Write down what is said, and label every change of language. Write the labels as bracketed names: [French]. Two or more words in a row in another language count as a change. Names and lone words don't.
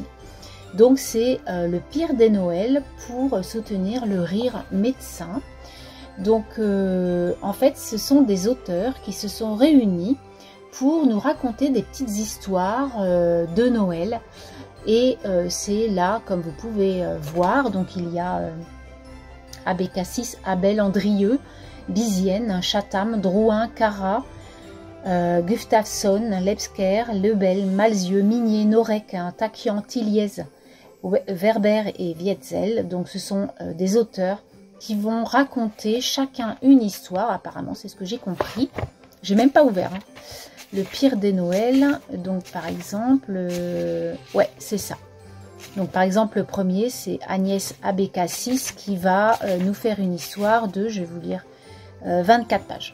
[French] Donc c'est Le pire des Noëls pour soutenir le rire médecin. Donc en fait ce sont des auteurs qui se sont réunis pour nous raconter des petites histoires de Noël. Et c'est là, comme vous pouvez voir, donc il y a Abbé Cassis, Abel Andrieux, Bizienne, Chatham, Drouin, Cara, Gustafsson, Lebsker, Lebel, Malzieu, Minier, Norek, Takian, Tilliez, Werber et Wietzel. Donc ce sont des auteurs qui vont raconter chacun une histoire, apparemment c'est ce que j'ai compris. J'ai même pas ouvert. Hein. Le pire des Noëls, donc par exemple, ouais c'est ça. Donc par exemple le premier c'est Agnès Abécassis qui va nous faire une histoire de, je vais vous lire, 24 pages.